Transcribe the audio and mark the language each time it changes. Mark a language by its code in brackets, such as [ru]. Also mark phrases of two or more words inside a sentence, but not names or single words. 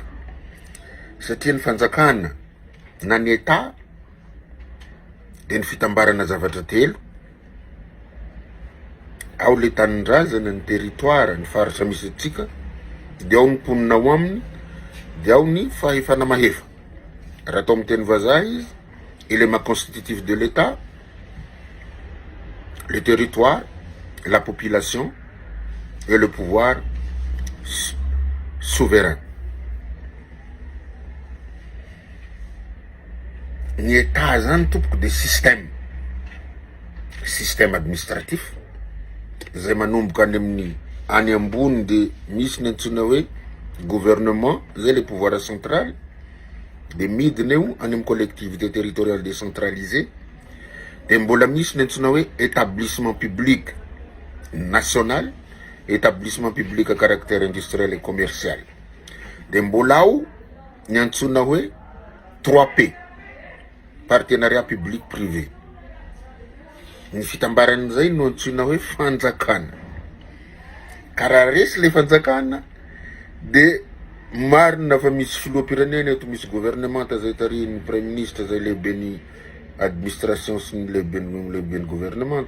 [mg] Satria ny fanjakana na ny État de ny fitambarana zavatra telo: ao le tanindrazana, ny territoire, ny faritra misy atsika, de ao ny mponina ao aminy, de ao ny fahefana mahefa. Raha atao amin'ny teny vazaha izy, [fr] élément constitutif de l'État, le territoire, la population et le pouvoir souverain. [mg] Ny État zany tompoko de [fr] système administratif [mg] zay manomboka any ambony, de misy ny antsoina hoe gouvernement, zay [fr] le pouvoir central, [mg] de midiny eo any amin'ny [fr] collectivité territoriale décentralisée, [mg] de mbola misy ny antsoina hoe [fr] établissement public national, établissement public à caractère industriel et commercial, [mg] de mbola ao ny antsoina hoe 3P, [fr] partenariat public privé. [mg] Ny fitambaran'izay no antsoina hoe fanjakana. Karaha resy le fanjakana de marina fa misy filoham-pirenena eto, misy gouvernement zay tariny [fr] premier ministre, [mg] zay lehiben'ny administration sy ny lehiben'ny gouvernement.